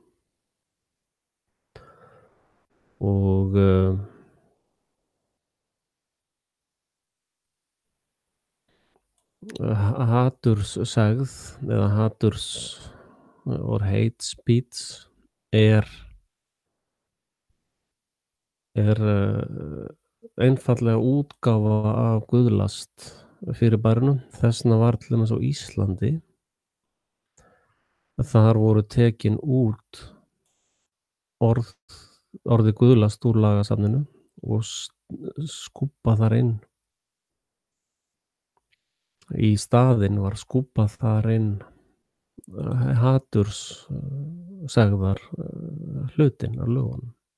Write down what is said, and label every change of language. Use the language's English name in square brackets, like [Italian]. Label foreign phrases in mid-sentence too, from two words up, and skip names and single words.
[Icelandic] og haturssegð eða [English] or hate speech [Icelandic] er einfaldlega útgáfa af guðlast fyrirbærinu. Þess vegna var til dæmis á Íslandi þar voru tekin út orðið guðlast úr lagasafninu og skúbbað þar inn í staðinn var skúbbað þar inn haturssagðar hlutinn af lögunum.